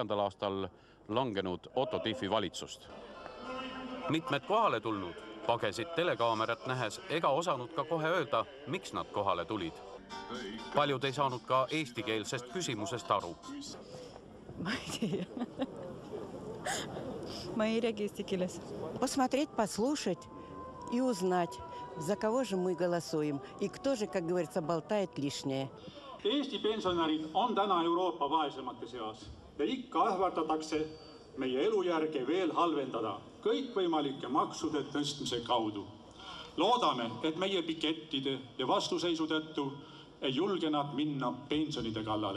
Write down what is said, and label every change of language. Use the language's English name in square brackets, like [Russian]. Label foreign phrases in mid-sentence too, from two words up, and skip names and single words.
[Estonian] aastal langenud Otto Tiefi valitsust. Mitmed kohale tulnud pagesid telekaamerat nähes ega osanud ka kohe öelda, miks nad kohale tulid. Paljud ei saanud ka eestikeelsest küsimusest aru. Ma ei tea. Ma ei räägi eesti keeles. [Russian] Посмотреть, послушать и узнать, за кого же мы голосуем и кто же, как говорится, болтает лишнее. [Estonian] Eesti pensionärid on täna Euroopa vaesemate seas ja ikka ähvardatakse meie elujärge veel halvendada kõikvõimalike maksude tõstmise kaudu. Loodame, et meie pikettide ja vastuseisu tõttu ei julge nad minna pensionide kallale.